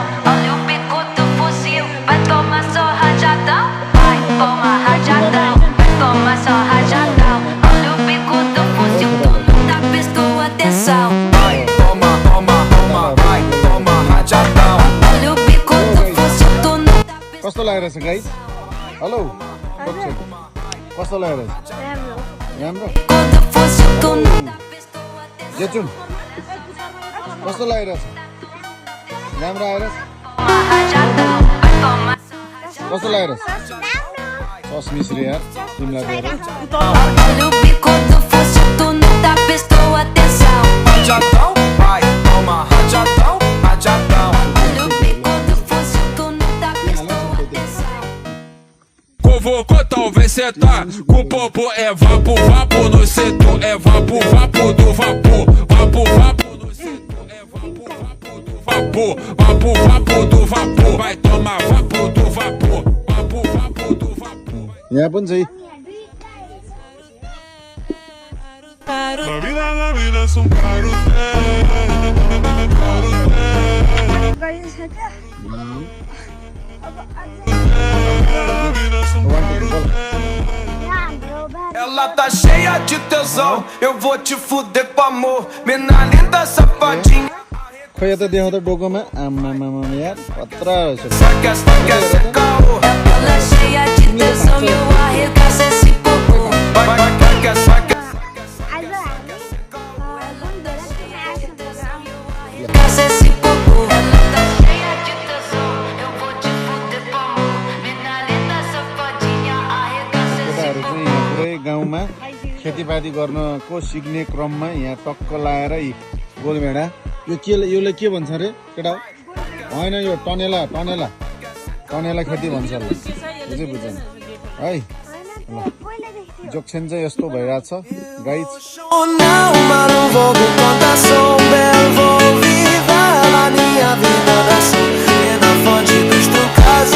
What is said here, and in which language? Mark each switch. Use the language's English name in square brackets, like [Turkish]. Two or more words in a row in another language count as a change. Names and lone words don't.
[Portuguese] Olha o bico do fuzil, vai tomar só rajadão. Vai, toma rajadão, vai tomar só rajadão. Olha o bico do fuzil, tu nunca prestou atenção. Vai, toma, toma, toma, vai, toma rajadão. Olha o bico do fuzil, tu nunca [Nepali] कस्तो लागिरहेछ गाइस हेलो कस्तो लागिरहेछ राम्रो [Portuguese] bico do fuzil, tu nunca prestou atenção. [Nepali] जेचुन कस्तो लागिरहेछ राम्रो आइरहेछ [Portuguese] Toma rajadão, vai tomar só rajadão. [Nepali] कस्तो लागिरहेछ सस मिश्री यार तिमीलाई दिएर [Portuguese] Olha o bico do fuzil, tu nunca prestou atenção. Rajadão, vai, toma rajadão, rajadão. Olha o bico do fuzil, tu nunca prestou atenção. Convocou, então vem sentar. Com o popo é vapo, vapo no setor. É vapo, vapo do vapor. Vapo, vapo no setor. É vapo, vapo do vapor. Vapo, vapo do vapor. Vai tomar vapo do vapor. Vapo, vapo do vapor. [Nepali] यहाँ पनि चाहिँ [Spanish] La vida es un carrusel. [Portuguese] Ela tá cheia de tesão, eu vou te fuder com amor. Mina linda, safadinha. [Nepali] खोइ यता देखाउँदा डोकोमा आम्मामामा यार खतरा रहेछ [Portuguese] Saca, saca, esse caô. Ela cheia de tesão e eu arregaço esse popô. Vai, vai, saca, saca. Arregaço esse popô. Ela tá cheia de tesão, eu vou te fuder com amor. Mina linda, safadinha, arregaço esse [Nepali] केटाहरू चाहिँ यहाँ पुरै गाउँमा खेतीपाती गर्नको सिक्ने क्रममा यहाँ टक्क लाएर यी गोलभेडा योले के भन्छ अरे केटा होइन यो टनेला टनेला टनेला खेती भन्छ ल बुझ्यो बुझ्दैन है ल जोक्सेन चाहिँ यस्तो भइरहेछ गाइज [Portuguese] Não, mas não vou me contar, sou um belo, vou viver a minha vida da na fonte dos tu casa.